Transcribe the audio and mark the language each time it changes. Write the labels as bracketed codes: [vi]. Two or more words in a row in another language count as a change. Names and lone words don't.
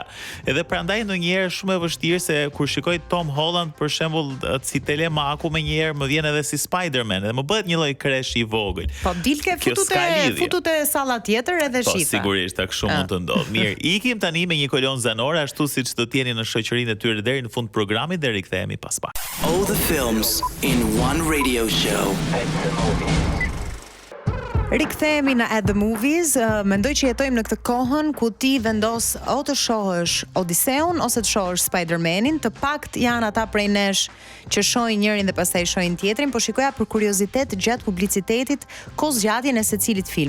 [sq] Edhe prandaj ndonjëherë shumë e vështirë se kur shikoj Tom Holland për shembull si Telemaku, më njëherë më vjen edhe si Spider-Man dhe më bëhet një lloj kresh i vogël. Po dilke futut e salla tjetër edhe shifa. Po sigurisht kështu mund të ndodh. Mirë, ikim tani me një kolon zanore ashtu siç do të jeni në shoqërinë e tyre deri në fund programit dhe rikthehemi pas pak. [en] All the films in one radio show. [sq] Rikthehemi në At the Movies. Mendoj që jetojmë në këtë kohën ku ti vendos o të shohësh Odiseun ose të shohësh Spider-Manin. Të pakt janë ata prej nesh që shohin njërin dhe pastaj shohin tjetrin, po shikoja për kuriozitet gjatë publicitetit kozgjatjen e secilit film.